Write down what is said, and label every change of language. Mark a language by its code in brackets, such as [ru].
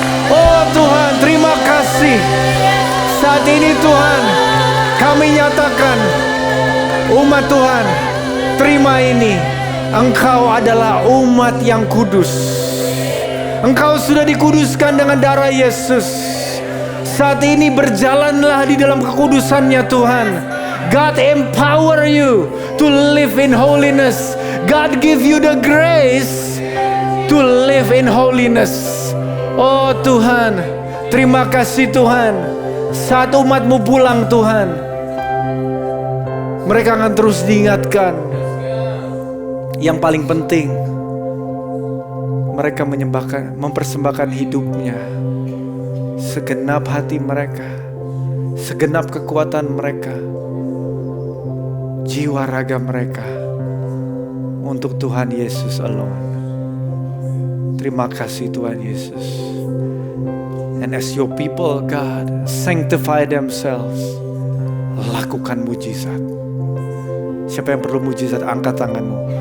[id] Oh Tuhan, terima kasih. Saat ini Tuhan, kami nyatakan, umat Tuhan, terima ini. Engkau adalah umat yang kudus. Engkau sudah dikuduskan dengan darah Yesus. Saat ini berjalanlah di dalam kekudusannya Tuhan. [en] God empower you to live in holiness. God give you the grace to live in holiness. [id] Oh Tuhan, terima kasih Tuhan. Saat umat-Mu pulang Tuhan, mereka akan terus diingatkan. Yang paling penting, mereka mempersembahkan hidupnya, segenap hati mereka, segenap kekuatan mereka, jiwa raga mereka, untuk Tuhan Yesus alone. Terima kasih Tuhan Yesus. [en] And as your people, God, sanctify themselves. [id] Lakukan mujizat. Siapa yang perlu mujizat, angkat tanganmu.